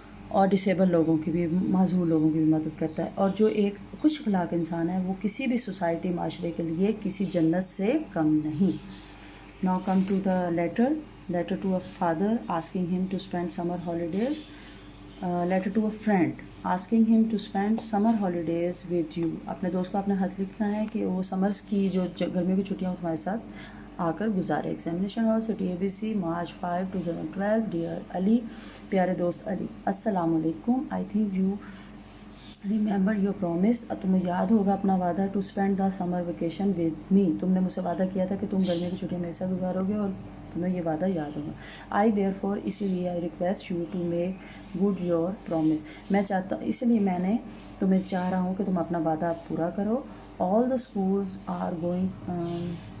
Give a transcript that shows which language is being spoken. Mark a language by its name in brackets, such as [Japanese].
[Urdu] اور ڈسیبل لوگوں کی بھی، معذور لوگوں کی بھی مدد کرتا ہے، اور جو ایک خوش اخلاق انسان ہے وہ کسی بھی سوسائٹی معاشرے کے لیے کسی جنت سے کم نہیں۔ [English] Now come to the letter to a father asking him to spend summer holidays. Letter to a friend asking him to spend summer holidays with you. [Urdu] اپنے دوست کو اپنا خط لکھنا ہے کہ وہ سمرز کی جو گرمیوں کی چھٹیاں تمہارے ساتھ آ کر گزارے۔ ایگزامینیشن ہال، سٹی اے بی سی، مارچ 5 2012۔ ڈیئر علی، پیارے دوست علی، السلام علیکم۔ [English] I think you remember your promise, [Urdu] تمہیں یاد ہوگا اپنا وعدہ، [English] to spend the summer vacation with me, [Urdu] تم نے مجھ سے وعدہ کیا تھا کہ تم گرمیوں کی چھٹیاں میرے ساتھ گزارو گے، اور تمہیں یہ وعدہ یاد ہوگا۔ آئی دیئر فور، اسی لیے [English] I request you to make good your promise, [Urdu] میں چاہتا، اس لیے میں نے تمہیں چاہ رہا ہوں کہ تم اپنا وعدہ پورا کرو۔ [English] all the schools are going